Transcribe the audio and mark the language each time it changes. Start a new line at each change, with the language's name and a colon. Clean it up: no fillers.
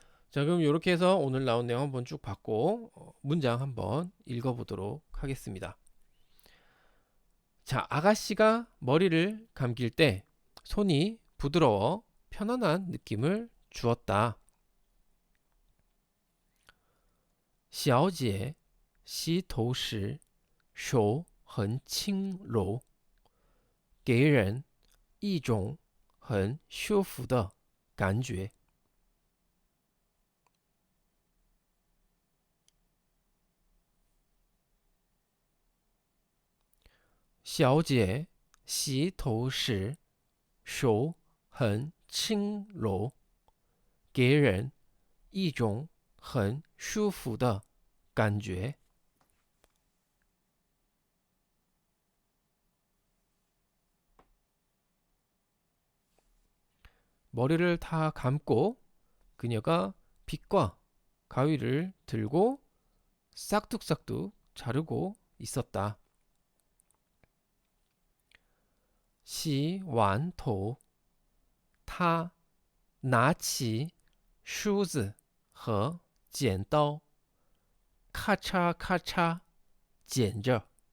Korean: 자, 그럼 이렇게 해서 오늘 나온 내용 한번 쭉 봤고 문장 한번 읽어보도록 하겠습니다. 자, 아가씨가 머리를 감길 때 손이 부드러워 편안한 느낌을 주었다.
Chinese: 小姐洗头时手很轻柔，给人一种很舒服的感觉。小姐洗头时手很轻柔，给人一种很舒服的感觉。
Korean: 머리를 다 감고 그녀가 빗과 가위를 들고 싹둑싹둑 자르고 있었다.
Chinese: 洗完头，她拿起梳子和剪刀，咔嚓咔嚓剪着。